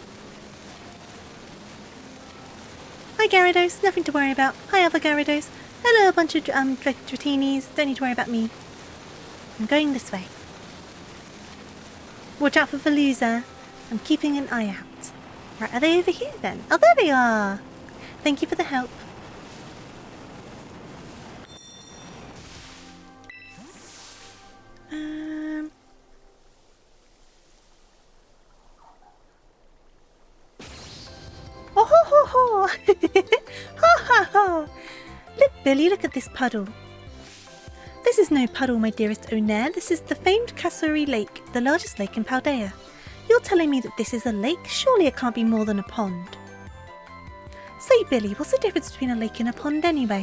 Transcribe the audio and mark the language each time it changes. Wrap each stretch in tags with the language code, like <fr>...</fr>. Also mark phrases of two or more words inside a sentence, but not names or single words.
<en>Hi Gyarados, nothing to worry about. Hi other Gyarados. Hello a bunch of Dratinis. Don't need to worry about me. I'm going this way. Watch out for Veluza. I'm keeping an eye out. Right, are they over here then? Oh, there they are! Thank you for the help. Oh ho ho ho! Ha ha ha! Look, Billy, look at this puddle. This is no puddle, my dearest Onair. This is the famed Kasuri Lake, the largest lake in Paldea. You're telling me that this is a lake? Surely it can't be more than a pond. Say, Billy, what's the difference between a lake and a pond anyway?</en>